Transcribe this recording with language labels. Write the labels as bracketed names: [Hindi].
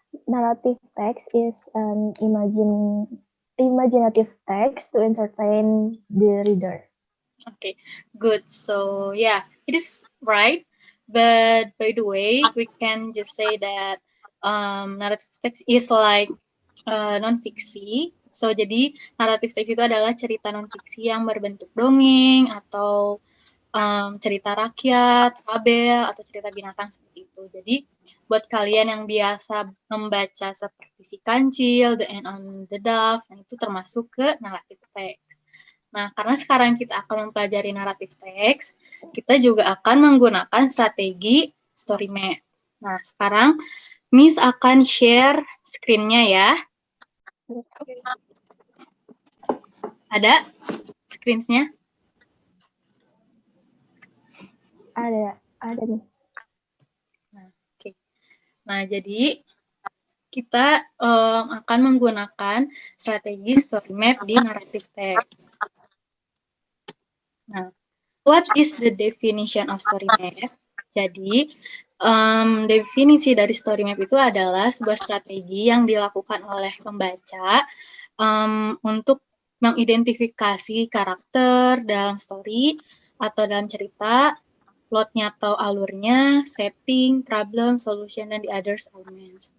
[English] Narrative text is an imaginative text to entertain the reader. Okay, good. So, yeah, it is right. But by the way, we can just say that narrative text is like non-fiksi. So, [Indonesian] jadi narrative text itu adalah cerita non-fiksi yang berbentuk dongeng atau cerita rakyat, fabel, atau cerita binatang seperti itu. Jadi, buat kalian yang biasa membaca seperti Si Kancil, The End on the Dove, nah itu termasuk ke narrative text. Nah, karena sekarang kita akan mempelajari narrative text, kita juga akan menggunakan strategi story map. Nah, sekarang Miss akan share screen-nya ya. Ada screen-nya? Ada nih. Nah, oke. Nah, jadi kita akan menggunakan strategi story map di narrative text. Nah, [English] what is the definition of story map? [Indonesian] Jadi, definisi dari story map itu adalah sebuah strategi yang dilakukan oleh pembaca untuk mengidentifikasi karakter dalam story atau dalam cerita, plotnya atau alurnya, setting, problem, solution, dan [English] the others elements.